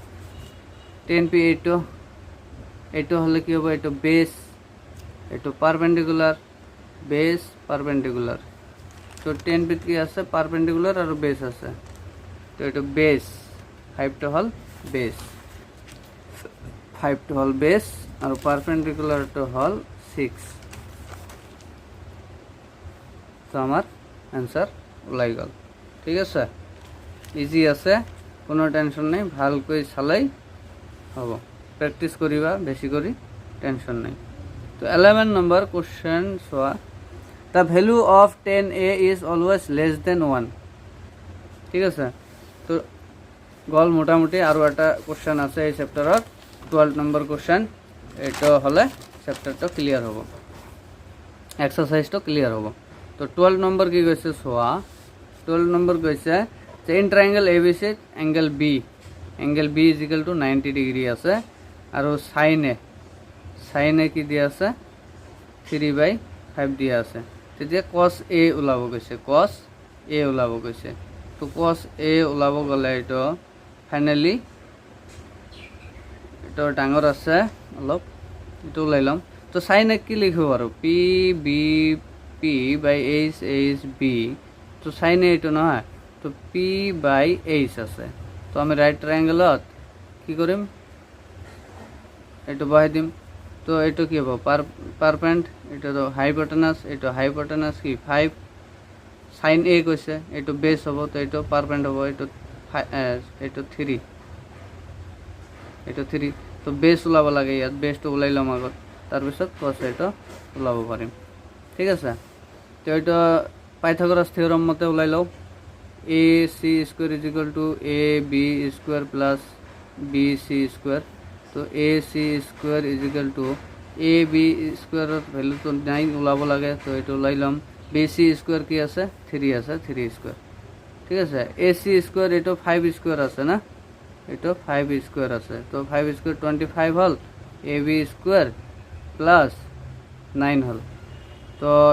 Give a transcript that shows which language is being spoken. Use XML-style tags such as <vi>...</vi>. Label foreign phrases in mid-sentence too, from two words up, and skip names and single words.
<as>এইটো হলে কি হ'ব এইটো বেস এইটো পারপেন্ডিকুলার বেস পারপেন্ডিকুলার তো 10p কি আছে পারপেন্ডিকুলার আর বেস আছে তো এইটো বেস 5 টো হল বেস 5 টো হল বেস আর পারপেন্ডিকুলার টো হল 6 তো আমার आंसर ওলাই গল ঠিক আছে ইজি আছে কোনো টেনশন নাই ভালকৈ চালাই হ'ব প্র্যাকটিস করিবা বেশি করি টেনশন নাই তো 11 নম্বর কোশ্চেন</as> <en>so the value of 10a is always less than 1</en> <as>ঠিক আছে তো গল মোটামুটি আরো একটা কোশ্চেন আছে এই চ্যাপ্টারত 12 নম্বর কোশ্চেন এটা হলে চ্যাপ্টারটা ক্লিয়ার হবে এক্সারসাইজটা ক্লিয়ার হবে তো 12 নম্বর কি কইছে সোয়া 12 নম্বর কইছে যে</as> <en>in triangle ABC angle B is equal to 90 degree</en> <as>আছে আর সাইনে কি দিয়া আছে 3/5 দিয়া আছে তেতিয়া cos a ওলাব গৈছে cos a ওলাব গৈছে তো cos a ওলাব গলে এটা ফাইনালি এটা ডাঙৰ আছে অলপ এটা ওলাই লম তো সাইনে কি লিখব আৰু p b p by h h b তো সাইনে এটা নহয় তো p by h আছে তো আমি</as> <en>right triangle</en> <as>কি কৰিম এটা বহাই দিম তো এটা কি হবে পারপেন্ড এটা তো হাইপোটেনাস কি 5 sin a কইছে এটা বেস হবে তো এটা পারপেন্ড হবে এটা 3 তো বেস ওলাব লাগে ইয়াত বেসটো ওলাইলাম আগত তার পিছত cos এটা ওলাব পাৰিম ঠিক আছে তো এটা পাইথাগোরাস থিওরাম মতে ওলাই লও</as> <en>ac square is equal to ab square plus bc square</en> <as>তো</as> <en>ac square is equal to ab</en> <as>স্কয়ারের ভ্যালু তো 9 ওলাব লাগে তো এটা ওলাইলাম bc স্কয়ার কি আছে 3 আছে 3 স্কয়ার ঠিক আছে ac স্কয়ার এটা 5 স্কয়ার আছে না এটা 5 স্কয়ার আছে তো 5 স্কয়ার 25 হল ab স্কয়ার প্লাস 9 হল তো</as>